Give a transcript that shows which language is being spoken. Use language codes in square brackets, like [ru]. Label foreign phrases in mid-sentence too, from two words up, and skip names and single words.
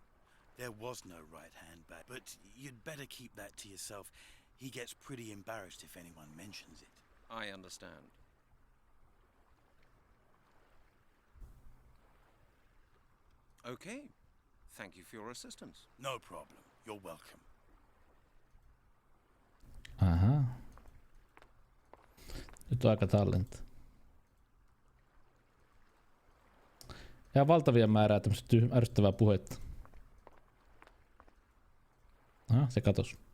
[en] There was no right-hand bag. But you'd better keep that to yourself. He gets pretty embarrassed if anyone mentions it. I understand. Okay. Thank you for your assistance. No problem. You're welcome. [fi] Aha. Nyt on aika tallentaa. Ja valtavia määrää tämmöistä ärsyttävää puhetta. Aha, se katos.